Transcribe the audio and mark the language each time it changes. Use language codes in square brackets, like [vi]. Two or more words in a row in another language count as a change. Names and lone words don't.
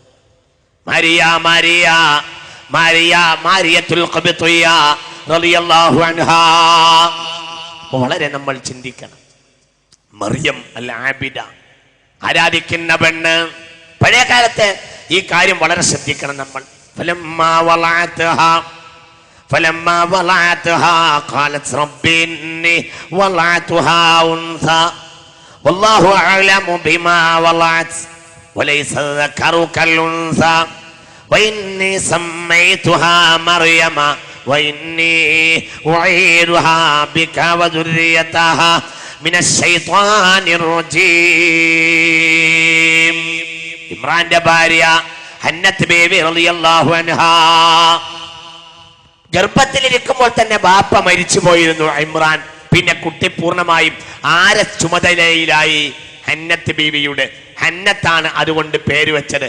[ar] مارية القبطية رضي الله عنها. [ml] വളരെ നമ്മൾ ചിന്തിക്കണം. മറിയം [ar] العابدة, [ml] ആരാധിക്കുന്ന പെണ്ണ്. പഴയ കാലത്ത് ഈ കാര്യം വളരെ ശ്രദ്ധിക്കണം നമ്മൾ. [ar] فلما وضعتها قالت رب إني وضعتها أنثى والله أعلم بما وضعت وليس الذكر كالأنثى وإني سميتها مريم وإني أعيدها بك وذريتها من الشيطان الرجيم. [ml] ഇമ്രാന്റെ ഭാര്യ ഹന്നത്ത് ബീവി [ar] رضي الله عنها [ml] ഗർഭത്തിലിരിക്കുമ്പോൾ തന്നെ ബാപ്പ മരിച്ചു പോയിരുന്നു ഇമ്രാൻ. പിന്നെ കുട്ടി പൂർണ്ണമായും ആരെ ചുമതലയിലായി? ഹന്നത്ത് ബീവിയുടെ. ഹന്നത്താണ് അതുകൊണ്ട് പേര് വെച്ചത്.